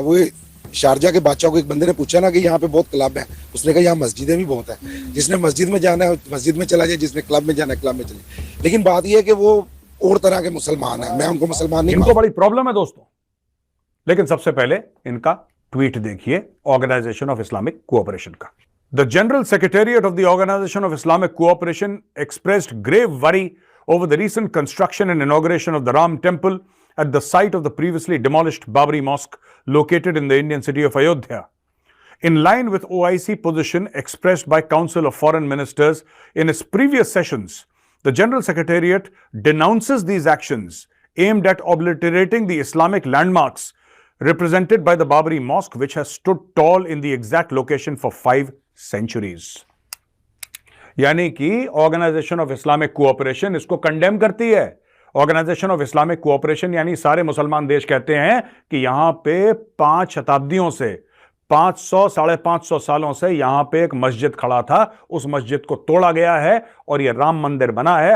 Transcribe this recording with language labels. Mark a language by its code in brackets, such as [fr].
[hi] वो शारजा के बादशाह को एक बंदे ने पूछा ना कि यहाँ पे बहुत क्लब है, उसने कहा यहाँ मस्जिदें भी बहुत है। जिसने मस्जिद में जाना है मस्जिद में चला जाए, जिसने क्लब में जाना है क्लब में चले। लेकिन बात यह है कि वो और तरह के मुसलमान हैं, मैं उनको मुसलमान नहीं इनको बड़ी प्रॉब्लम है दोस्तों। लेकिन सबसे पहले इनका ट्वीट देखिए ऑर्गेनाइजेशन ऑफ इस्लामिक कोऑपरेशन का। [en] The general secretariat of the organisation of Islamic cooperation expressed grave worry over the recent construction and inauguration of the Ram Temple at the site of the previously demolished Babri Mosque located in the Indian city of Ayodhya. In line with OIC position expressed by Council of Foreign Ministers in its previous sessions, the General Secretariat denounces these actions aimed at obliterating the Islamic landmarks represented by the Babri Mosque, which has stood tall in the exact location for 5 centuries. [hi] यानी कि organisation of Islamic cooperation इसको condemn करती है। Organisation of Islamic cooperation यानी सारे मुसलमान देश कहते हैं कि यहां पे 5 शताब्दियों से 500 साढ़े 500 सालों से यहां पे एक मस्जिद खड़ा था, उस मस्जिद को तोड़ा गया है और ये राम मंदिर बना है।